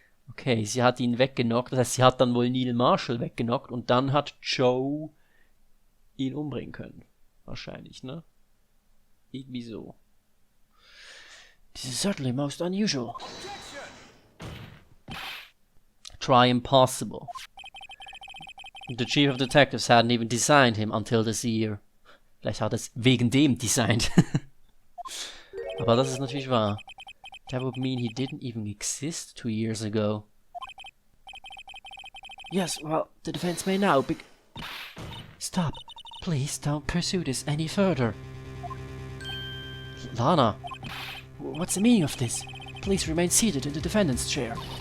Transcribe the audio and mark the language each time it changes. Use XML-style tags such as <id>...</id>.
<de>Okay, sie hat ihn weggenockt, das heißt, sie hat dann wohl Neil Marshall weggenockt und dann hat Joe ihn umbringen können. Wahrscheinlich, ne? Irgendwie so.</de> <en>This is certainly most unusual. Try impossible. The chief of detectives hadn't even designed him until this year.</en> <de>Vielleicht hat er es wegen dem designt. Aber das ist natürlich wahr.</de> <en>That would mean he didn't even exist 2 years ago. Yes, well, the defense may now be... Stop. Please don't pursue this any further. Lana. What's the meaning of this? Please remain seated in the defendant's chair.</en>